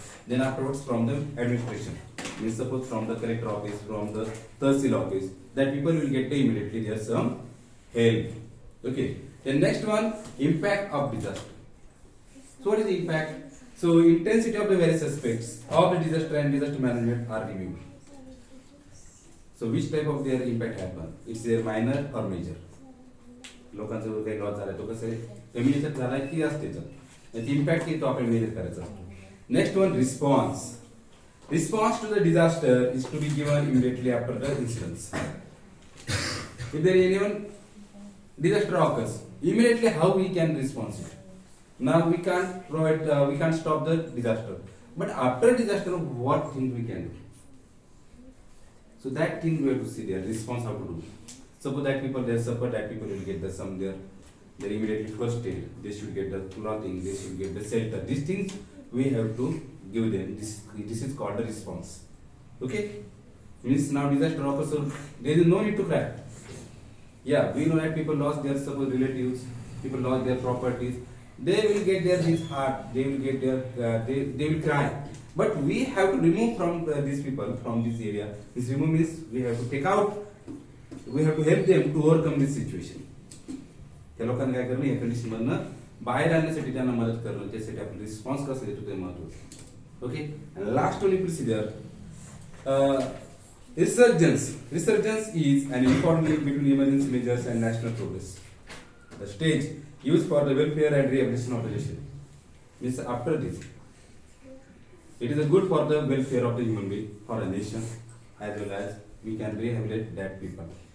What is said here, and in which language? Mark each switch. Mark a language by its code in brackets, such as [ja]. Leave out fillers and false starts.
[en] Then afterwards from the administration, means suppose from the collector office, from the tahsil office, that people will get immediately there some help. Okay. The next one, impact of disaster. So what is the impact? So intensity of the various aspects of the disaster and disaster management are reviewed. So which type of their impact happen? It's their minor or major. [mr] लोकांचा जो काही loss झाला तो कसं आहे, कमी याच्यात झालाय की असते त्याचा इम्पॅक्ट की तो आपल्याला मेजर करायचा असतो. [en] Next one, response. Response to the disaster is to be given immediately after the incident. If there is anyone disaster occurs, immediately how we can respond it. Now we can't provide, we can't stop the disaster. But after disaster, what things we can do? So that thing we have to see there. Response how to do. Suppose that people they suffer, that people will get the some there. They immediately first aid. They should get the clothing. They should get the shelter. These things we have to give them. This is called the response. Okay, means now disaster occurs, so there is no need to cry. Yeah, we know that people lost their suppose relatives, people lost their properties, they will get their this heart, they will get their they will cry, but we have to remove from these people from this area. This remove means we have to take out, we have to help them to overcome this situation. [mr] त्या लोकांना काय करणं, या condition मधनं बाहेर आणण्यासाठी त्यांना मदत करणं, त्यासाठी आपण रिस्पॉन्स कसं देतो ते महत्त्वाचं. [en] Okay, and last only procedure, resurgence. Resurgence is an important link between emergency measures and national progress. The stage used for the welfare and rehabilitation of the nation. Means after this, it is a good for the welfare of the human being, for a nation, as well as we can rehabilitate that people.